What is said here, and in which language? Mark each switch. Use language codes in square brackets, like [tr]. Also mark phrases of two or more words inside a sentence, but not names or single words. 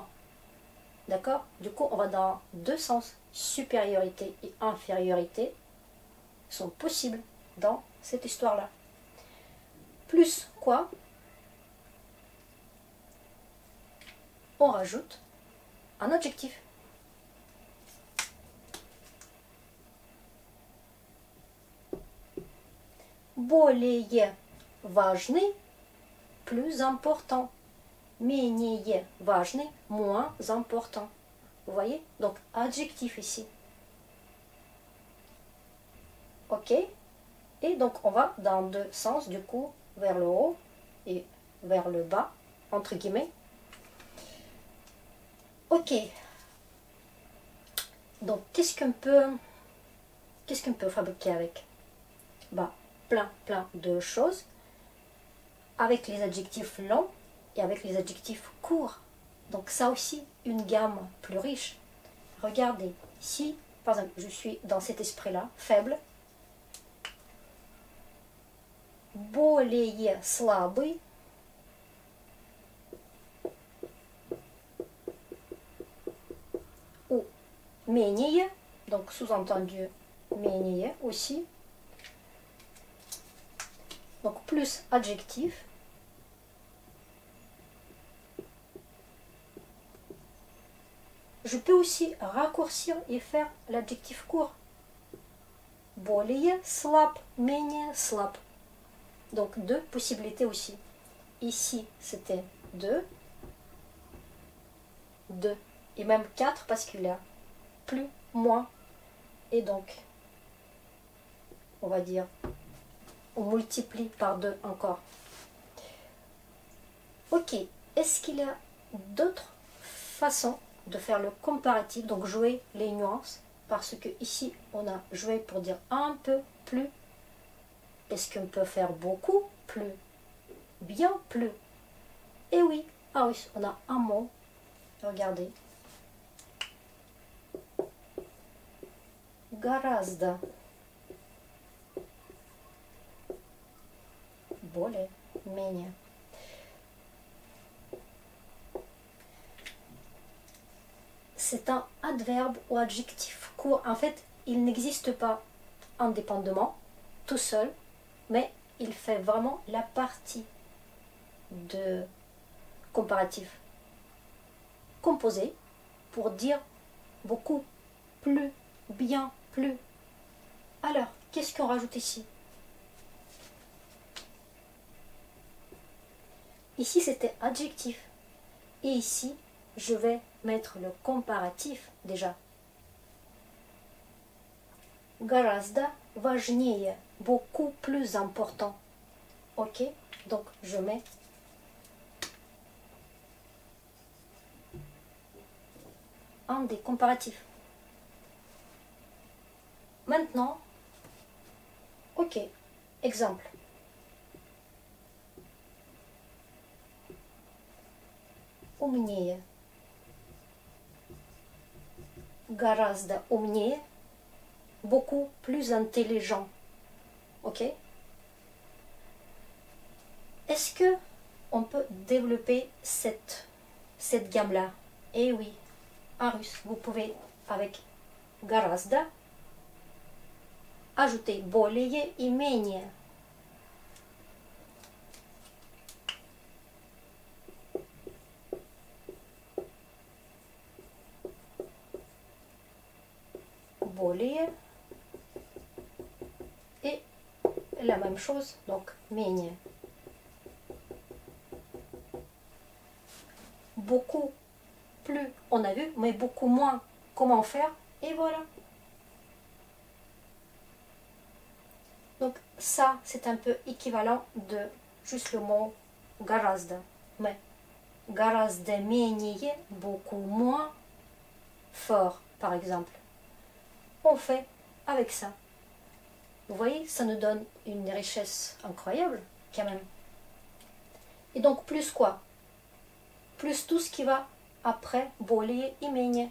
[fr] D'accord? Du coup, on va dans 2 sens. Supériorité et infériorité sont possibles dans cette histoire-là. Plus quoi? On rajoute un adjectif. [ru] Более важный, [fr] plus important. [ru] Менее важный, [fr] moins important. Vous voyez? Donc, adjectif ici. Ok? Et donc, on va dans 2 sens, du coup, vers le haut et vers le bas, entre guillemets. Ok. Donc, qu'est-ce qu'on peut fabriquer avec? Bah, plein de choses. Avec les adjectifs longs et avec les adjectifs courts. Donc ça aussi, une gamme plus riche. Regardez, si par exemple je suis dans cet esprit-là, faible, [ru] более слабый, ou менее, [fr] donc sous-entendu менее aussi, donc plus adjectif. Je peux aussi raccourcir et faire l'adjectif court. [ru] Более слаб, менее слаб. [fr] Donc 2 possibilités aussi. Ici, c'était 2. 2. Et même 4 parce qu'il y a plus, moins. Et donc, on va dire, on multiplie par 2 encore. Ok. Est-ce qu'il y a d'autres façons de faire le comparatif, donc jouer les nuances, parce que ici on a joué pour dire un peu plus. Est-ce qu'on peut faire beaucoup plus, bien plus? Et oui, ah oui, on a un mot, regardez, [ru] гораздо, более, менее. [fr] C'est un adverbe ou adjectif court. En fait, il n'existe pas indépendamment, tout seul, mais il fait vraiment la partie de comparatif composé pour dire beaucoup, plus, bien, plus. Alors, qu'est-ce qu'on rajoute ici? Ici, c'était adjectif. Et ici, je vais mettre le comparatif déjà. [ru] Гораздо важнее, [fr] beaucoup plus important. Ok, donc je mets un des comparatifs. Maintenant, ok, exemple. [ru] Умнее. Гораздо умнее. [fr] Beaucoup plus intelligent. Ok? Est-ce que on peut développer cette gamme-là? Eh oui, en russe, vous pouvez avec гораздо ajouter [ru] более и менее. [fr] Более et la même chose, donc менее. Beaucoup plus, on a vu, mais beaucoup moins. Comment faire? Et voilà. Donc ça, c'est un peu équivalent de juste le mot гораздо. [ru] Mais гораздо менее, [fr] beaucoup moins fort, par exemple. On fait avec ça. Vous voyez, ça nous donne une richesse incroyable, quand même. Et donc, plus quoi? Plus tout ce qui va après [ru] более и менее.